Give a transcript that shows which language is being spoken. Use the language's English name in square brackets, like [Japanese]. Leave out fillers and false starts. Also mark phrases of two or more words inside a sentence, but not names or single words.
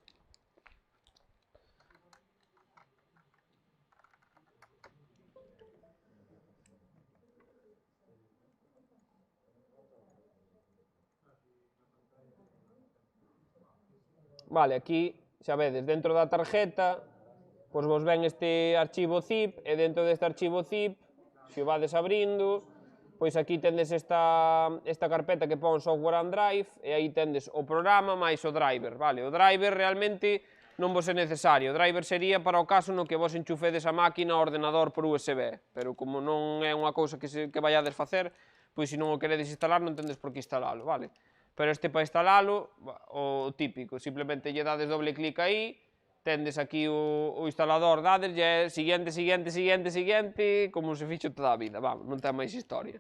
[Galician] Vale, aquí, xa vedes, dentro da tarjeta, pois vos ven este archivo zip, e dentro deste archivo zip, se o vades abrindo, pois aquí tendes esta carpeta que pon [English] software and drive, [Galician] e aí tendes o programa máis o driver, vale? O driver realmente non vos é necesario, o driver sería para o caso no que vos enchufedes a máquina ao ordenador por USB, pero como non é unha cousa que vayades facer, pois se non o queredes instalar non tendes por que instalalo, vale? Pero este para instalalo, o típico, simplemente lle dades doble clic aí, tendes aquí o instalador, dades, e siguiente, como se fixo toda a vida, vamos, non ten máis historia.